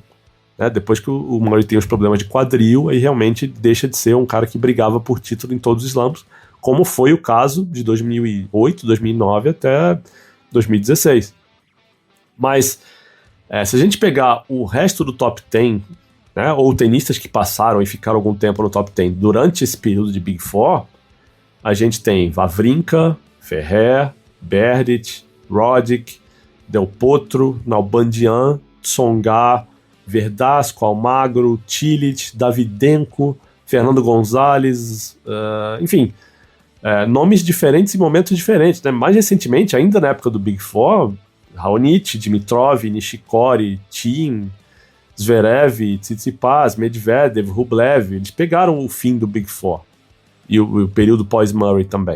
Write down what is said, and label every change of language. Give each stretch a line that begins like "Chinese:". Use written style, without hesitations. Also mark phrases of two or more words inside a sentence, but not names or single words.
Portuguese: Depois que o Murray tem os problemas de quadril, aí realmente deixa de ser um cara que brigava por título em todos os slams, como foi o caso de 2008, 2009 até 2016. Mas se a gente pegar o resto do top 10, né, ou tenistas que passaram e ficaram algum tempo no top 10 durante esse período de Big Four, a gente tem Wawrinka, Ferrer, Berdych, Roddick, Del Potro, Nalbandian, Tsonga, Verdasco, Almagro, Cilic, Davydenko, Fernando Gonzalez, enfim, nomes diferentes em momentos diferentes, né? Mais recentemente, ainda na época do Big Four, Raonic, Dimitrov, Nishikori, Thiem, Zverev, Tsitsipas, Medvedev, Rublev, eles pegaram o fim do Big Four e o período pós-Murray também.